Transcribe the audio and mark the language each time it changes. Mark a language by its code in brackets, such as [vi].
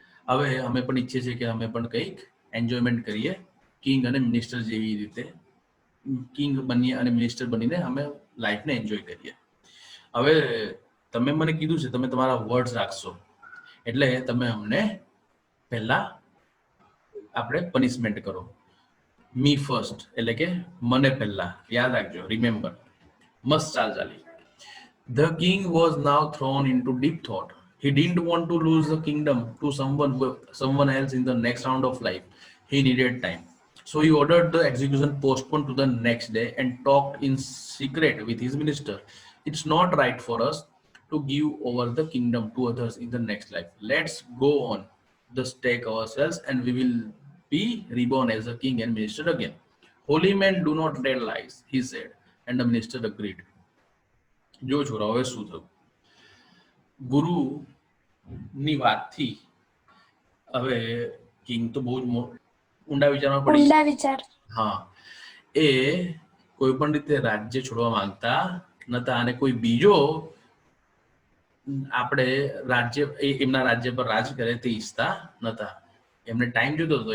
[gu] હવે અમે પણ ઈચ્છીએ છીએ કે અમે પણ કંઈક એન્જોયમેન્ટ કરીએ, કિંગ અને મિનિસ્ટર જેવી રીતે કિંગ બનીએ અને મિનિસ્ટર બનીને અમે લાઈફને એન્જોય કરીએ. હવે તમે મને કીધું છે તમે તમારા વર્ડ્સ રાખશો, એટલે તમે અમને પહેલા આપણે પનિશમેન્ટ કરો. [en] me first [gu] એટલે કે મને પહેલા, યાદ રાખજો, રિમેમ્બર. મસ્ત ચાલ ચાલી. [en] The king was now thrown into deep thought. He didn't want to lose the kingdom to someone else in the next round of life. He needed time. So he ordered the execution postponed to the next day and talked in secret with his minister. It's not right for us to give over the kingdom to others in the next life. Let's go on the stake ourselves and we will be reborn as a king and minister again. Holy men do not tell lies, he said, and the minister agreed. [gu] જો છોરા હવે શું થયું, ગુરુની વાતથી હવે king તો બહુ જ ઊંડા વિચારમાં પડી. હા, એ કોઈ પણ રીતે રાજ્ય છોડવા માંગતા નતા અને કોઈ બીજો આપણે રાજ્ય એમના રાજ્ય પર રાજ કરે તે ઈચ્છતા નતા. એમને ટાઈમ જોતો હતો.